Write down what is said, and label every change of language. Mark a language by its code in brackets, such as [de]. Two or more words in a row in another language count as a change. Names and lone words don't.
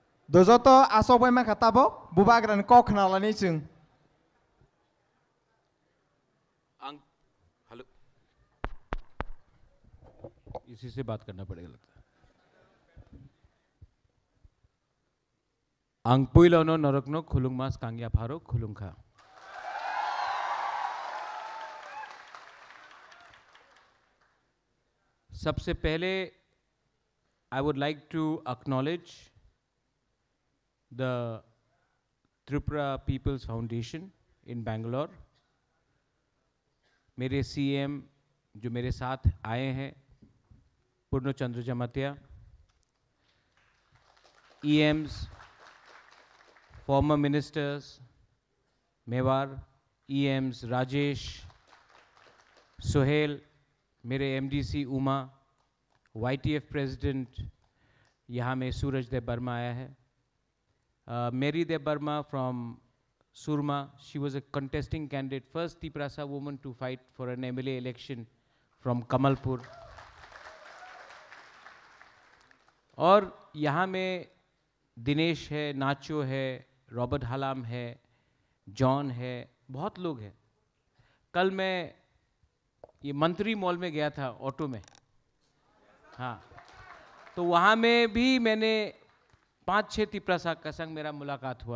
[trp] Dojoto asobai man katabo bubagran kok nalani chung. [hi] हेलो इसी से बात करना पड़ेगा लगता है. [trp] Angpuilono norokno khulungmas kangya pharo khulungkha. [hi] सबसे पहले [en] I would like to acknowledge the Tripura People's Foundation in Bangalore. [hi] मेरे CM जो मेरे साथ आए हैं, पूर्ण चंद्र जमातिया, EMs, [en] former ministers, [hi] मेवार, EMs, राजेश, सुहेल, मेरे MDC उमा, YTF प्रेसिडेंट, यहाँ में सूरज देव वर्मा आया है, [en] Mary Dev Burma from Surma. She was a contesting candidate, first Tiprasa woman to fight for an MLA election from Kamalpur. [hi] और यहाँ में दिनेश है, नाचो है, रॉबर्ट हलाम है, जॉन है, बहुत लोग हैं. कल मैं ये मंत्री मॉल में गया था ऑटो में, हाँ, तो वहाँ में भी मैंने 5-6 तिप्रासा का संग मेरा मुलाकात हुआ.